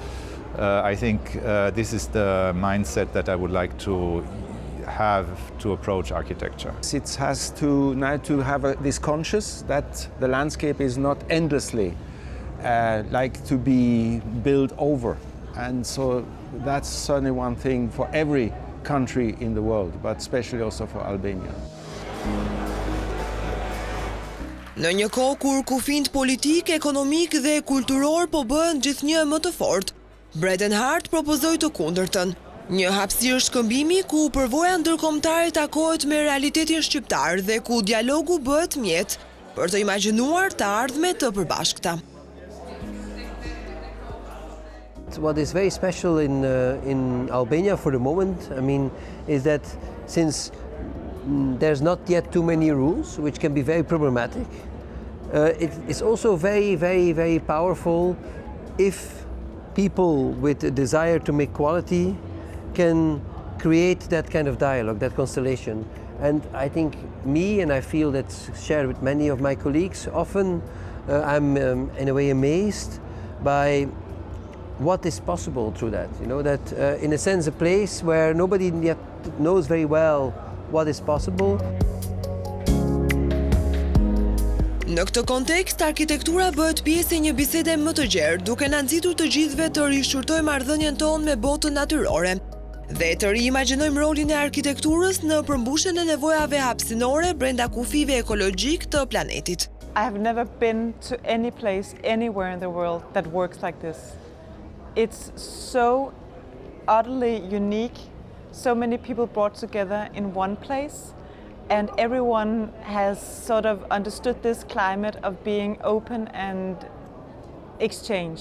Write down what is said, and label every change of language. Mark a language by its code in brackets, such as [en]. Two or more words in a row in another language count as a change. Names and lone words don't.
[en] I think this is the mindset that I would like to have to approach architecture. It has to now to have this conscious that the landscape is not endlessly like to be built over, and so that's certainly one thing for every country in the world, but especially also for Albania. [sq] Në një kohë kur kufind politik, ekonomik dhe kulturor po bëhen gjithnjë më të fortë, Bredenhart propozoi të kundërtën. Një hapësirë shkëmbimi ku përvoja ndërkombëtare takohet me realitetin shqiptar dhe ku dialogu bëhet mjet për të imagjinuar të ardhme të përbashkëta. [en] What is very special in Albania for the moment, I mean, is that since there's not yet too many rules, which can be very problematic, it's also very, very, very powerful if people with a desire to make quality can create that kind of dialogue, that constellation. And I think and I feel that's shared with many of my colleagues, often I'm in a way amazed by what is possible through that. You know, that in a sense a place where nobody yet knows very well what is possible. [sq] Në këtë kontekst, arkitektura bëhet pjesë e një bisede më të gjerë, duke na nxitur të gjithëve të rishqyrtojmë marrëdhënien tonë me botën natyrore dhe të riimagjinojmë rolin e arkitekturës në përmbushjen e nevojave hapësinore brenda kufive ekologjik të planetit. [en] I have never been to any place anywhere in the world that works like this. It's so utterly unique, so many people brought together in one place, and everyone has sort of understood this climate of being open and exchange.